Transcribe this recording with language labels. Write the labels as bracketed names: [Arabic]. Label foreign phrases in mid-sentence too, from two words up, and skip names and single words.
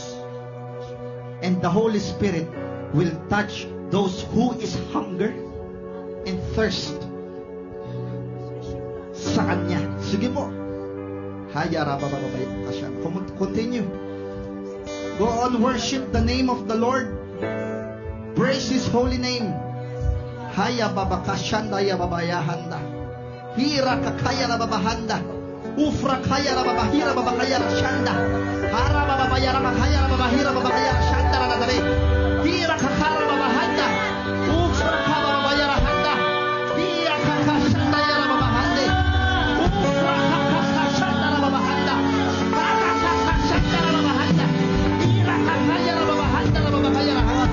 [English] And the Holy Spirit will touch those who is hunger and thirst [Filipino] sa Kanya. Sige po. [English] Continue. Go on, worship the name of the Lord. Praise His holy name. Haya babakashanda ya babayahanda. Hira kakaya na babahanda. Ufra kaya na babahira babakaya na shanda. Hara babayara bakaya na babahira babakaya na shanda na nadari. Hira kakara babahanda. Ufra kaya babayara handa. Hira kakashanda ya babahande. Ufra kakashanda na babahanda. Hara kakashanda na babahanda. Hira kakaya na babahanda na babakaya na handa.